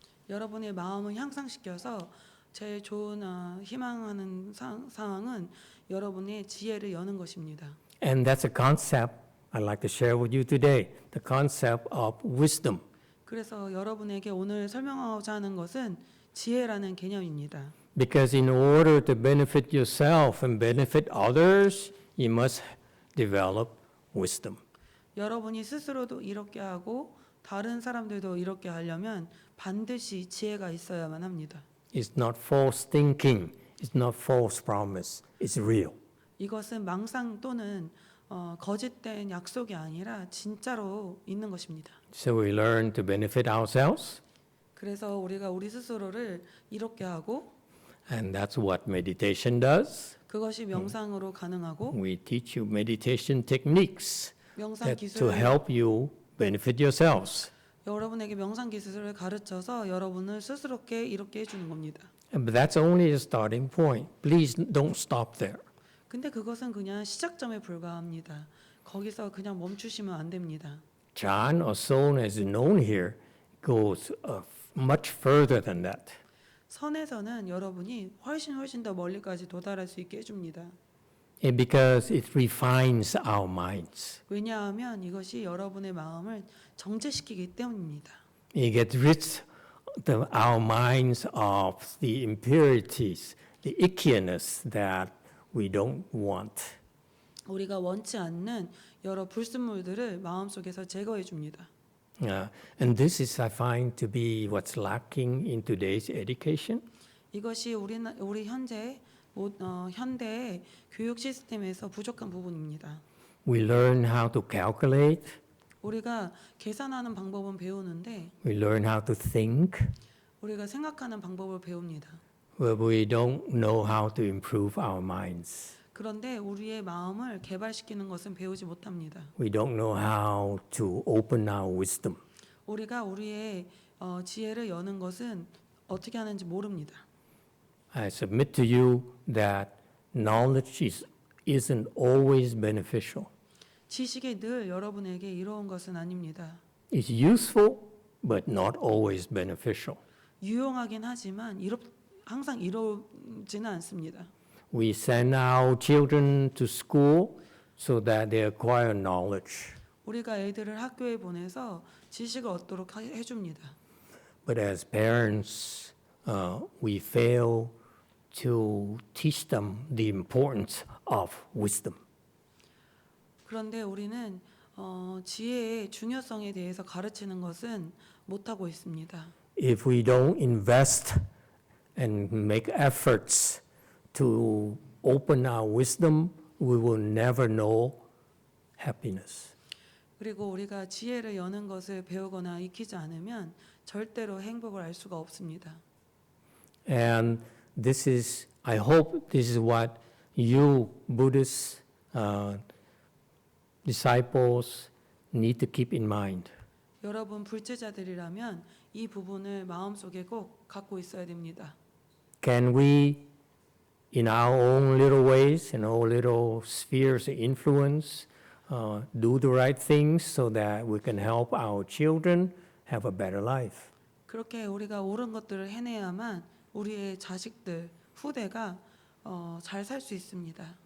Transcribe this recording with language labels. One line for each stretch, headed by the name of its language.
Korean: 여러분의 마음을 향상시켜서 제일 좋은 희망하는 상황은 여러분의 지혜를 여는 것입니다.
English: And that's a concept I'd like to share with you today, the concept of wisdom.
Korean: 그래서 여러분에게 오늘 설명하고자 하는 것은 지혜라는 개념입니다.
English: Because in order to benefit yourself and benefit others, you must develop wisdom.
Korean: 여러분이 스스로도 이롭게 하고 다른 사람들도 이롭게 하려면 반드시 지혜가 있어야만 합니다.
English: It's not false thinking, it's not false promise, it's real.
Korean: 이것은 망상 또는 거짓된 약속이 아니라 진짜로 있는 것입니다.
English: So we learn to benefit ourselves,
Korean: 그래서 우리가 우리 스스로를 이롭게 하고
English: and that's what meditation does.
Korean: 그것이 명상으로 가능하고
English: We teach you meditation techniques
Korean: 명상
English: that to
Korean: 기술을
English: help you benefit yourselves.
Korean: 여러분에게 명상 기술을 가르쳐서 여러분을 스스롭게 이롭게 해주는 겁니다.
English: But that's only a starting point. Please don't stop there.
Korean: 근데 그것은 그냥 시작점에 불과합니다. 거기서 그냥 멈추시면 안 됩니다.
English: Chan or Son, as known here, goes much further than that.
Korean: 선에서는 여러분이 훨씬 더 멀리까지 도달할 수 있게 해줍니다.
English: Because it refines our minds.
Korean: 왜냐하면 이것이 여러분의 마음을 정제시키기 때문입니다.
English: It gets rid of our minds of the impurities, the ickiness that we don't want.
Korean: 우리가 원치 않는 여러 불순물들을 마음속에서 제거해 줍니다.
English: And this is, I find, to be what's lacking in today's education.
Korean: 이것이 우리 현대의 교육 시스템에서 부족한 부분입니다.
English: We learn how to calculate,
Korean: 우리가 계산하는 방법은 배우는데
English: we learn how to think,
Korean: 우리가 생각하는 방법을 배웁니다.
English: but we don't know how to improve our minds.
Korean: 그런데 우리의 마음을 개발시키는 것은 배우지 못합니다.
English: We don't know how to open our wisdom.
Korean: 우리가 우리의 지혜를 여는 것은 어떻게 하는지 모릅니다.
English: I submit to you that knowledge isn't always beneficial.
Korean: 지식이 늘 여러분에게 이로운 것은 아닙니다.
English: It's useful, but not always beneficial.
Korean: 유용하긴 하지만 항상 이로우지는 않습니다.
English: We send our children to school so that they acquire knowledge.
Korean: 우리가 애들을 학교에 보내서 지식을 얻도록 해줍니다.
English: But as parents, we fail to teach them the importance of wisdom.
Korean: 그런데 우리는 지혜의 중요성에 대해서 가르치는 것은 못하고 있습니다.
English: If we don't invest and make efforts to open our wisdom, we will never know happiness.
Korean: 그리고 우리가 지혜를 여는 것을 배우거나 익히지 않으면 절대로 행복을 알 수가 없습니다.
English: And this is, I hope this is what you Buddhist disciples need to keep in mind.
Korean: 여러분 불제자들이라면 이 부분을 마음속에 꼭 갖고 있어야 됩니다.
English: Can we, in our own little ways, in our little spheres of influence, do the right things so that we can help our children have a better life?
Korean: 그렇게 우리가 옳은 것들을 해내야만 우리의 자식들, 후대가 잘 살 수 있습니다.